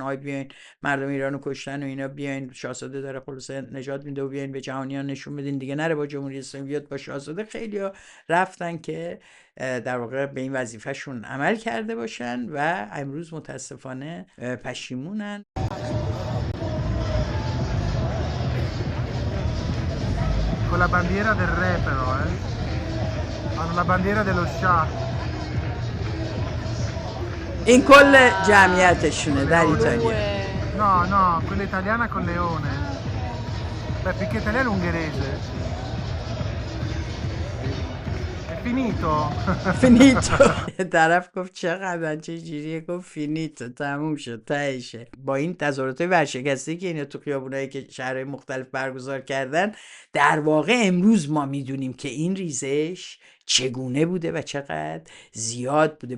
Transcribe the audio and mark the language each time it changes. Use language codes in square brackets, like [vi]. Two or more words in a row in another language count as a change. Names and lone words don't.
[fa] آی بیاین مردم ایران رو کشتن و اینا، بیاین شاهزاده داره خلاصه نجات میده و بیاین به جهانیان نشون بدین دیگه نره با جمهوری اسلامی بیاد با شاهزاده. خیلی ها رفتن که در واقع به این وظیفهشون عمل کرده باشن و امروز متاسفانه پشیمونن. [it] Con la bandiera del re però, hanno la bandiera dello Shah. [fa] این کل جمعیتشونه در ایتالیا. [it] No, quella italiana con leone. Beh, perché italiano ungherese. فینیتو. [fa] طرف گفت چقدر چه جوریه، گفت فینیتو، تموم شد، تهشه. با این تظاهرات ورشکسته که اینا تو خیابونایی که شهرهای مختلف برگزار کردن، در واقع امروز ما میدونیم که این ریزش چگونه بوده و چقدر زیاد بوده.